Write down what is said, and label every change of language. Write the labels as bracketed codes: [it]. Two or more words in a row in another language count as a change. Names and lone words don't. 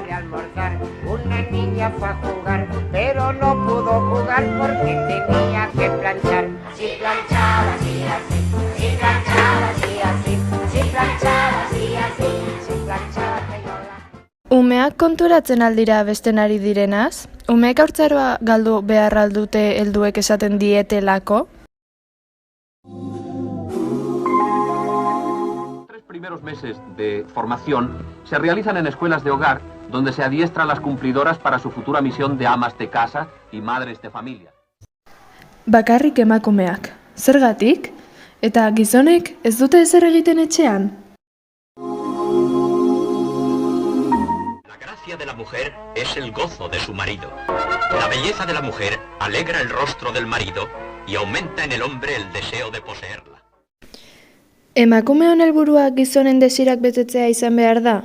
[es] almorzar. Una niña fue a jugar, pero no pudo jugar porque tenía que planchar. Si planchaba, así, así, si planchaba, así, así, si planchaba, así, así, si planchaba, [eu] Umeak konturatzen aldira besten ari direnaz? Umeek haurtzaroa galdu behar aldute helduek esaten dietelako? [es] Los primeros meses de formación se realizan en escuelas de hogar donde se adiestran las cumplidoras para su futura misión de amas de casa y madres de familia. [eu] Bakarrik emakumeak. Zergatik? Eta gizonek ez dute ezer egiten etxean? [es] La gracia de la mujer es el gozo de su marido. La belleza de la mujer alegra el rostro del marido y aumenta en el hombre el deseo de poseerla. [eu] Emakumeon helburua gizonen desirak betetzea izan behar da?